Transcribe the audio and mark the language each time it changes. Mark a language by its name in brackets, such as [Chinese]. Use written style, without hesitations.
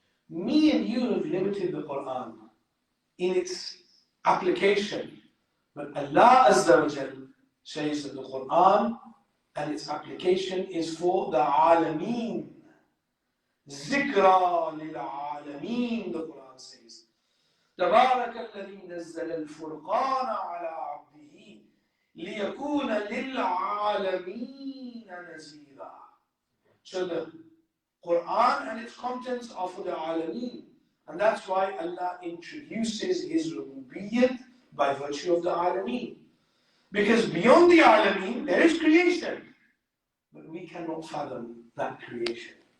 [English] Me and you have limited the Quran in its application. But Allah Azza wa Jal says that the Quran and its application is for the Alameen. [Arabic] Zikra lil Alameen, [English] the Quran says. [Arabic] تبارك الذي نزل الفرقان على عبده لِيَكُونَ لِلْعَالَمِينَ نَذِيرًا. [English] So the Quran and its contents are for the Alameen. And that's why Allah introduces His Rububiyyat by virtue of the Alameen. Because beyond the Alameen, there is creation. But we cannot fathom that creation.